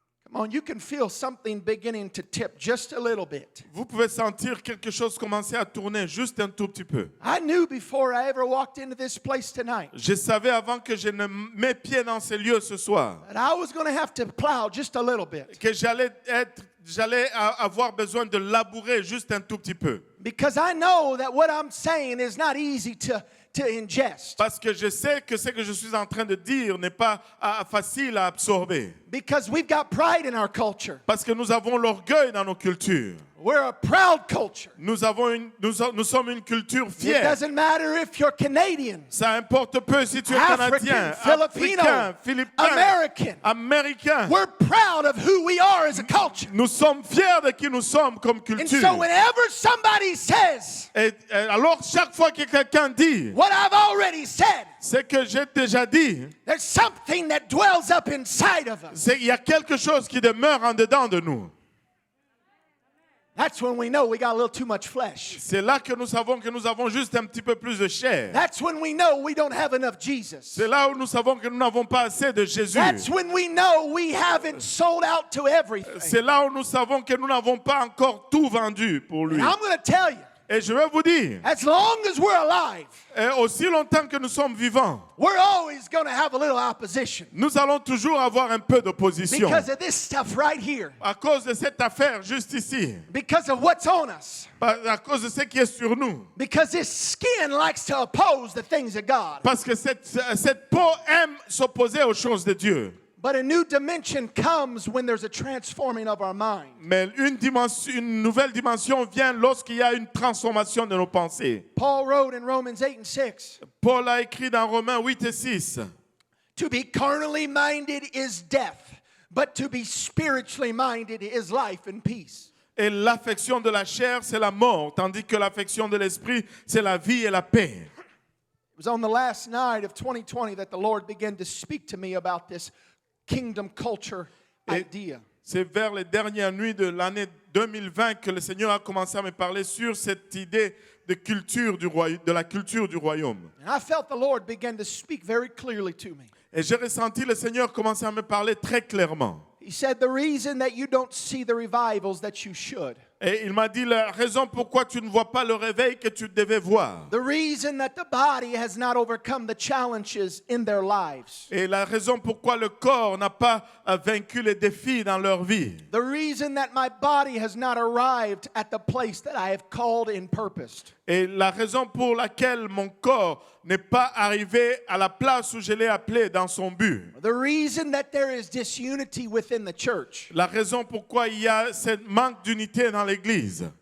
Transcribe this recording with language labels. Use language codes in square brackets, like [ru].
[en] Come on, you can feel something beginning to tip just a little bit. [fr] Vous pouvez sentir quelque chose commencer à tourner juste un tout petit peu. [en] I knew before I ever walked into this place tonight [fr] Je savais avant que je ne mets pied dans ces lieux ce soir [en] that I was going to have to plow just a little bit. [fr] que j'allais avoir besoin de labourer juste un tout petit peu. [en] Because I know that what I'm saying is not easy to ingest. [fr] Parce que je sais que ce que je suis en train de dire n'est pas facile à absorber. [en] Because we've got pride in our culture. [fr] Parce que nous avons l'orgueil dans nos cultures. [en] We're a proud culture. [fr] Nous sommes une culture [en] It [fr] fière. [en] doesn't matter if you're Canadian, [fr] Ça importe peu si tu es [en] African, [fr] Canadien, [en] Filipino, [fr] Africain, Philippin, [en] American. [fr] Américain. [en] We're proud of who we are as a culture. [fr] Nous sommes fiers de qui nous sommes comme [en] And [fr] culture. [en] so whenever somebody says [fr] Et alors, chaque fois que quelqu'un dit [en] what I've already said, [fr] ce que j'ai déjà dit, [en] there's something that dwells up inside of us. [fr] il y a quelque chose qui demeure en dedans de nous. [en] That's when we know we got a little too much flesh. [fr] C'est là que nous savons que nous avons juste un petit peu plus de chair. [en] That's when we know we don't have enough Jesus. [fr] C'est là où nous savons que nous n'avons pas assez de Jésus. [en] That's when we know we haven't sold out to everything. [fr] C'est là où nous savons que nous n'avons pas encore tout vendu pour lui. [en] And I'm going to tell you, [fr] Et je vais vous dire, [en] as long as we're alive, [fr] et aussi longtemps que nous sommes vivants, [en] we're always going to have a little opposition [fr] nous allons toujours avoir un peu d'opposition. [en] because of this stuff right here, [fr] À cause de cette affaire juste ici, [en] because of what's on us, [fr] à cause de ce qui est sur nous. [en] because this skin likes to oppose the things of God. [fr] Parce que cette peau aime s'opposer aux choses de Dieu. [en] But a new dimension comes when there's a transforming of our mind. [fr] Mais une nouvelle dimension vient lorsqu'il y a une transformation de nos pensées. [en] Paul wrote in Romans 8 and 6, [fr] Paul a écrit dans Romains 8 et 6. [en] to be carnally minded is death, but to be spiritually minded is life and peace. [fr] Et l'affection de la chair, c'est la mort, tandis que l'affection de l'esprit, c'est la vie et la paix. [en] It was on the last night of 2020 that the Lord began to speak to me about this kingdom culture idea. [fr] C'est vers les dernières nuits de l'année 2020 que le Seigneur a commencé à me parler sur cette idée de la culture du royaume. [en] And I felt the Lord begin to speak very clearly to me. [fr] Et j'ai ressenti le Seigneur commencer à me parler très clairement. [en] He said, the reason that you don't see the revivals that you should, [fr] Et il m'a dit la raison pourquoi tu ne vois pas le réveil que tu devais voir. [en] the reason that the body has not overcome the challenges in their lives, [fr] Et la raison pourquoi le corps n'a pas vaincu les défis dans leur vie. [en] the reason that my body has not arrived at the place that I have called and purposed, [fr] Et la raison pour laquelle mon corps n'est pas arrivé à la place où je l'ai appelé dans son but. [en] the reason that there is disunity within the church, [fr] La raison pourquoi il y a ce manque d'unité dans l'Église.